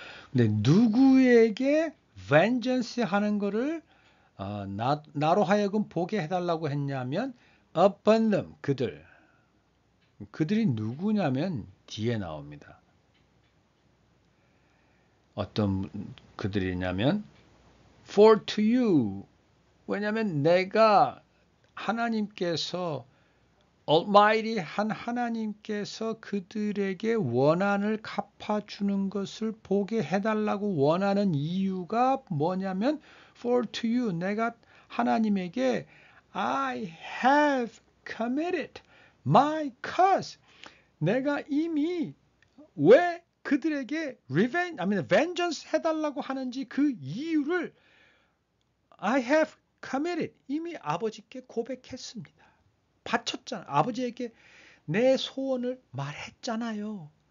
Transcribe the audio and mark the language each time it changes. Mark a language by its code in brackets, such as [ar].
[ko] 근데 누구에게 vengeance 하는 거를 나로 하여금 보게 해달라고 했냐면 [en] upon them, [ko] 그들이 누구냐면 뒤에 나옵니다. 어떤 그들이냐면 [en] for to you. [ko] 왜냐하면 내가 하나님께서 Almighty한 하나님께서 그들에게 원한을 갚아주는 것을 보게 해달라고 원하는 이유가 뭐냐면 [en] for to you. [ko] 내가 하나님에게 [en] I have committed my cause. [ko] 내가 이미 왜 그들에게 vengeance 해달라고 하는지 그 이유를 [en] I have committed. [ko] 이미 아버지께 고백했습니다. 바쳤잖아. 아버지에게 내 소원을 말했잖아요.